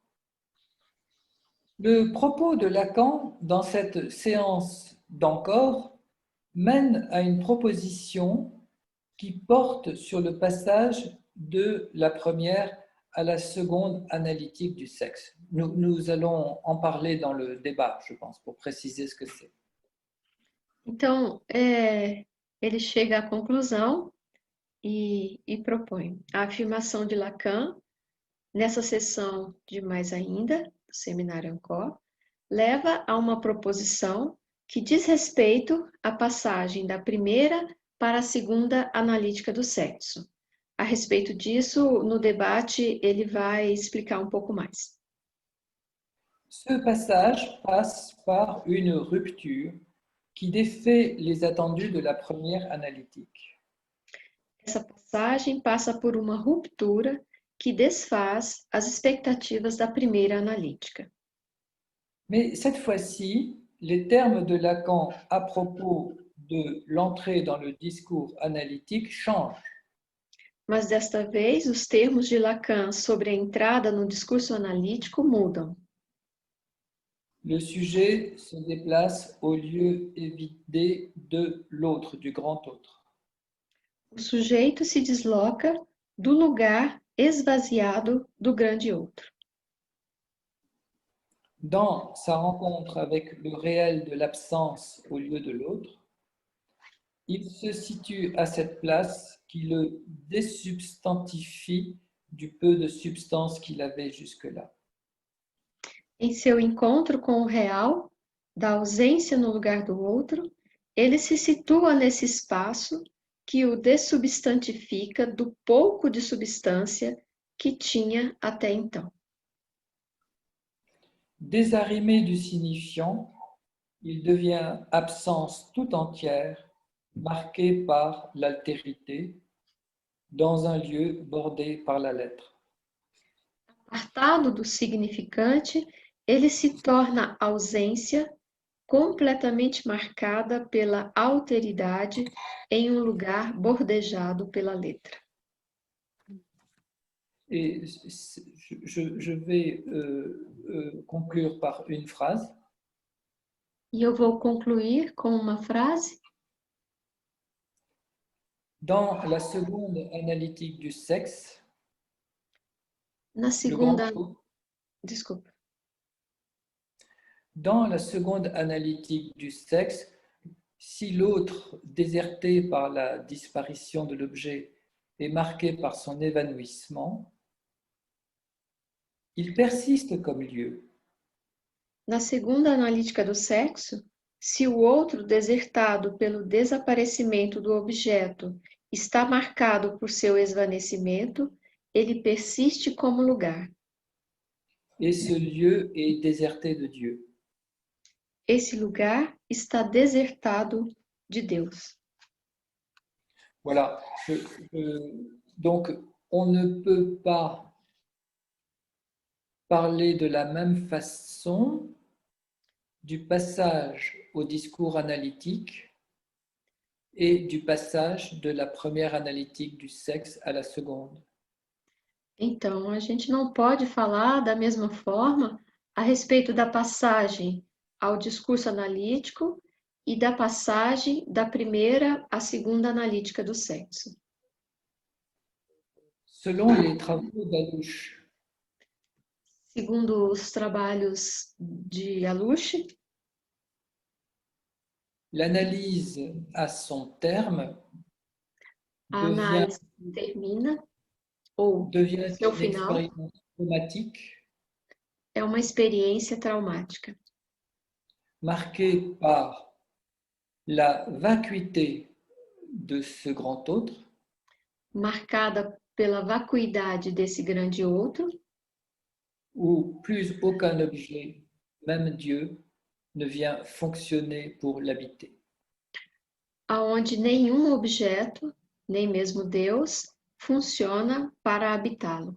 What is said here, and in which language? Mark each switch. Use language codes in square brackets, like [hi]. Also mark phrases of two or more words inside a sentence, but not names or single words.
[fr] Le propos de Lacan dans cette séance d'encore mène à une proposition qui porte sur le passage de la première à la seconde analytique du sexe. Nous allons en parler dans le débat, je pense, pour préciser ce que c'est. [pt] Então, ele chega à conclusão e propõe a afirmação de Lacan, nessa sessão de Mais Ainda, do Seminário Encore, leva a uma proposição que diz respeito à passagem da primeira para a segunda analítica do sexo. A respeito disso, no debate, ele vai explicar um pouco mais. [fr] Ce passage passe par une rupture qui défait les attendus de la première analytique. [pt] Essa passagem passa por uma ruptura que desfaz as expectativas da primeira analítica. [fr] Mais cette fois-ci, les termes de Lacan à propos de l'entrée dans le discours analytique changent. [pt] Mas desta vez, os termos de Lacan sobre a entrada no discurso analítico mudam. [fr] Le sujet se déplace au lieu évidé de l'autre, du grand autre. [pt] O sujeito se desloca do lugar esvaziado do grande outro. [fr] Dans sa rencontre avec le réel de l'absence au lieu de l'autre, il se situe à cette place qui le désubstantifie du peu de substance qu'il avait jusque-là. [pt] Em seu encontro com o real, da ausência no lugar do outro, ele se situa nesse espaço que o dessubstantifica do pouco de substância que tinha até então. [fr] Désarrimé du signifiant, il devient absence tout entière, marquée par l'altérité, dans un lieu bordé par la lettre. [pt] Apartado do significante, ele se torna ausência completamente marcada pela alteridade em um lugar bordejado pela letra. [fr] Et je vais conclure par une phrase. [pt] E eu vou concluir com uma frase. [fr] Dans la seconde analytique du sexe, [pt] Na segunda, desculpa. [fr] Dans la seconde analytique du sexe, si l'autre, déserté par la disparition de l'objet, est marqué par son évanouissement, il persiste comme lieu. [pt] Na segunda analítica do sexo, se o outro desertado pelo desaparecimento do objeto está marcado por seu esvanecimento, ele persiste como lugar. [fr] Et ce lieu est déserté de Dieu. [pt] Esse lugar está desertado de Deus. [fr] Voilà. Donc, on ne peut pas parler de la même façon du passage au discours analytique et du passage de la première analytique du sexe à la seconde. [pt] Então, a gente não pode falar da mesma forma a respeito da passagem ao discurso analítico e da passagem da primeira à segunda analítica do sexo. [fr] Selon les travaux d'Alouche, [pt] Segundo os trabalhos de Alouche, [fr] l'analyse à son terme [pt] a análise termina, ou [fr] devient [pt] seu [fr] une [pt] final, [fr] expérience somatique [pt] é uma experiência traumática, [fr] marquée par la vacuité de ce grand autre, [pt] marcada pela vacuidade desse grande outro, [fr] où plus aucun objet, même Dieu, ne vient fonctionner pour l'habiter. [pt] aonde nenhum objeto, nem mesmo Deus, funciona para habitá-lo.